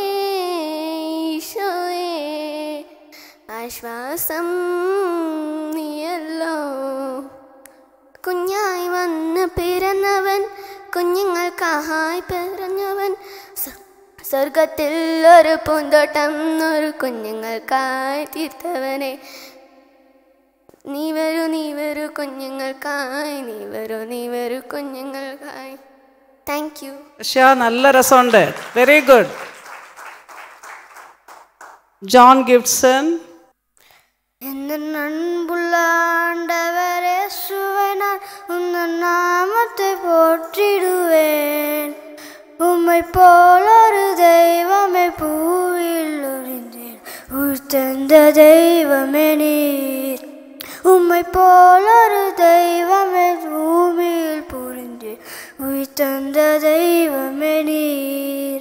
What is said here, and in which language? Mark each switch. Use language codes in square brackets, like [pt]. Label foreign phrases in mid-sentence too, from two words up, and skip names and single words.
[ml] ഈശോയേ ആശ്വാസം നീയല്ലോ കുഞ്ഞായി വന്ന് പിറന്നവൻ കുഞ്ഞുങ്ങൾക്കായി പിറന്നവൻ സ്വർഗത്തിൽ ഒരു പൂന്തോട്ടം ഒരു കുഞ്ഞുങ്ങൾക്കായി തീർത്തവനെ നീ വരൂ കുഞ്ഞുങ്ങൾക്കായി നീ വരൂ കുഞ്ഞുങ്ങൾക്കായി. [en] Thank you. [ml] നല്ല രസമുണ്ട്. [en] very good. [ml] ജോൺ ഗിബ്സൺ. [ta] என்ன அன்புள்ள ஆண்டவரே சுவனான் உன்ன நாமத்தை போற்றிடுவேன் உம்மை போலொரு தெய்வமே பூவில் ஒளிந்தேன் உயிர்த்தெழுந்த தெய்வமே நீர் உம்மை போலொரு தெய்வமே பூமியில் புரிந்தேன் உயிர்த்தெழுந்த தெய்வமே நீர்